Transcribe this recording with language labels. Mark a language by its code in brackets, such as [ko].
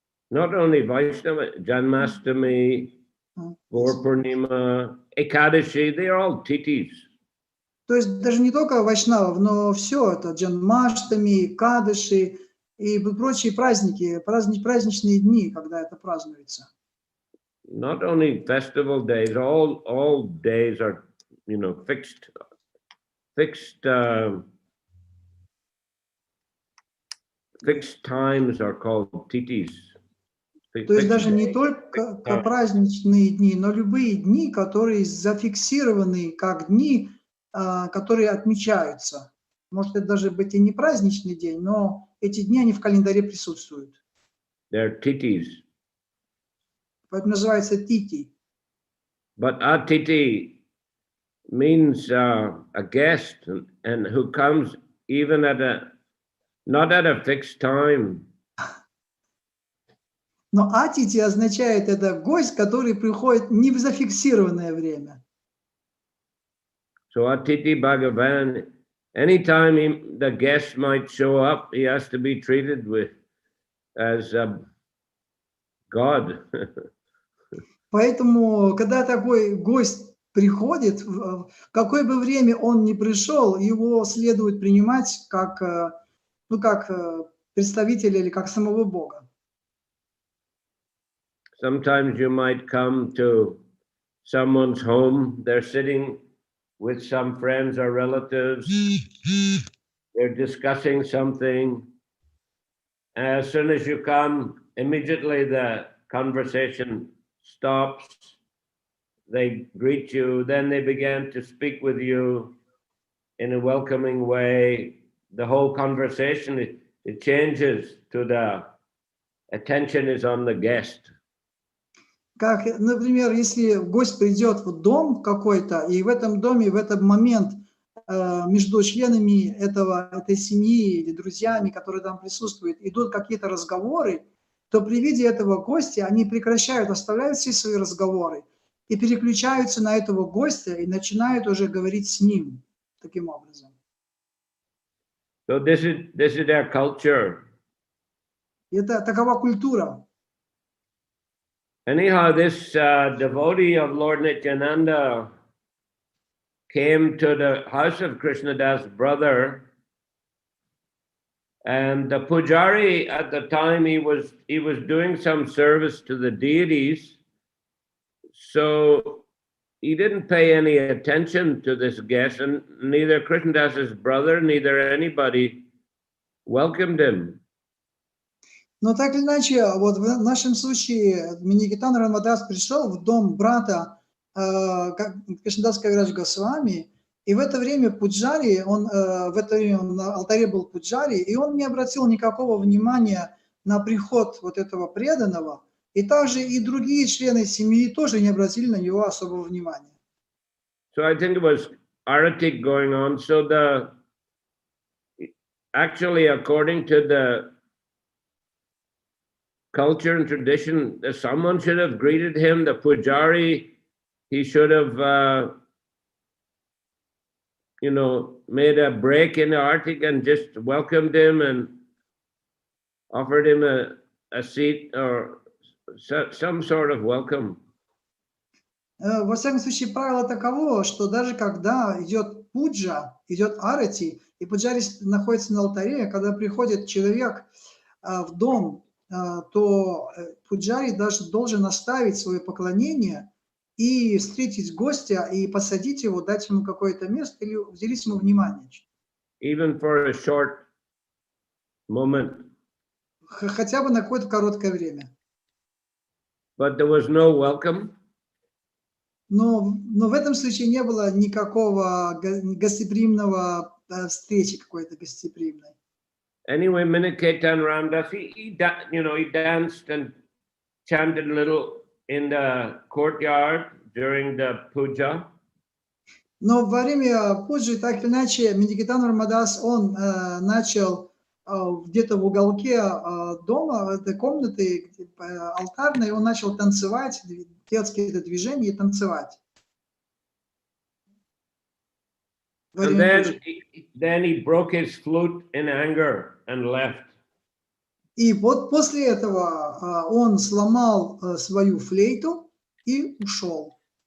[en] Not only Vaishnava, Janmashtami, Gaur Purnima, Ekadashi, they're all titis. [ru] То есть даже не только вайшнавов, но все это Джанмаштами, Кадыши и прочие праздники, праздничные дни, когда это празднуется. [en] Not only festival days, all days are, you know, fixed times are called titis. [ru] То есть даже не только праздничные дни, но любые дни, которые зафиксированы как дни, которые отмечаются. Может, это даже быть и не праздничный день, но эти дни, они в календаре присутствуют. [en] They're titis. [ru] Поэтому называется тити. [en] But atiti means a guest and who comes even not at a fixed time. [ru] Но атити означает это гость, который приходит не в зафиксированное время. [en] So Atiti Bhagavan, anytime the guest might show up, he has to be treated as a God. [ru] Поэтому, когда такой гость приходит, в какое бы время он ни пришел, его следует принимать как представителя или как самого Бога. [en] Sometimes you might come to someone's home, they're sitting with some friends or relatives, they're discussing something. As soon as you come, immediately the conversation stops, they greet you, then they begin to speak with you in a welcoming way. The whole conversation, it changes to the attention is on the guest. [ru] Как, например, если гость придет в дом какой-то, и в этом доме, в этот момент между членами этой семьи или друзьями, которые там присутствуют, идут какие-то разговоры, то при виде этого гостя они прекращают, оставляют все свои разговоры и переключаются на этого гостя и начинают уже говорить с ним таким образом. [en] So this is their culture. [ru] Это такова культура. [en] Anyhow, this devotee of Lord Nityananda came to the house of Krishnadas' brother, and the pujari at the time he was doing some service to the deities, so he didn't pay any attention to this guest, and neither Krishnadas' brother, neither anybody welcomed him. [ru] Но так или иначе, вот в нашем случае Нитьянанда Рамадас пришел в дом брата Кришнадас Кавирадж Госвами, и в это время пуджари, в это время на алтаре был пуджари, и он не обратил никакого внимания на приход вот этого преданного, и также и другие члены семьи тоже не обратили на него особого внимания. [en] So I think it was arati going on. So actually, according to the culture and tradition, someone should have greeted him, the pujari, he should have, made a break in the artik and just welcomed him and offered him a seat or some sort of welcome. [ru] Во всяком случае, правило таково, что даже когда идет пуджа, идет арати, и пуджари находится на алтаре, когда приходит человек в дом, то пуджари даже должен оставить свое поклонение и встретить гостя, и посадить его, дать ему какое-то место или уделить ему внимание. [en] Even for a short moment. [ru] Хотя бы на какое-то короткое время. [en] But there was no welcome. [ru] Но в этом случае не было никакого гостеприимного встречи какой-то гостеприимной. [en] Anyway, Minikirtan Ramdas, he danced and chanted a little in the courtyard during the puja. [ru] Но во время пуджи, так или иначе, Нитьянанда Рамадас, он начал где-то в уголке дома, этой комнаты алтарной, он начал танцевать, делать какие-то движения и танцевать. [en] And then he broke his flute in anger and left. [ru] И вот после этого он сломал свою флейту и ушел.